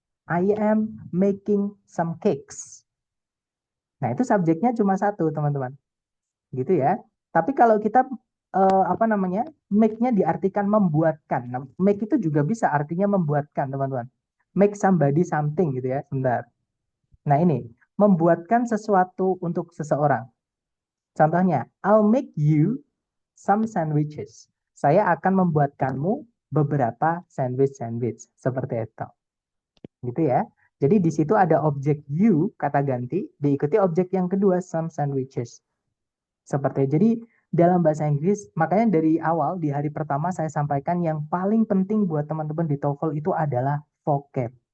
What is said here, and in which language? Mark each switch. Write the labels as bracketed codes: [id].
[en] I am making some cakes. [id] Nah, itu subjeknya cuma satu, teman-teman. Gitu ya. Tapi kalau kita apa namanya? Make-nya diartikan membuatkan. Nah, make itu juga bisa artinya membuatkan, teman-teman. [en] Make somebody something [id] gitu ya. Sebentar. Nah, ini membuatkan sesuatu untuk seseorang. Contohnya, [en] I'll make you some sandwiches. [id] Saya akan membuatkanmu beberapa sandwich seperti itu. Gitu ya. Jadi di situ ada objek you kata ganti diikuti objek yang kedua some sandwiches. Seperti itu. Jadi dalam bahasa Inggris, makanya dari awal di hari pertama saya sampaikan yang paling penting buat teman-teman di TOEFL itu adalah vocab.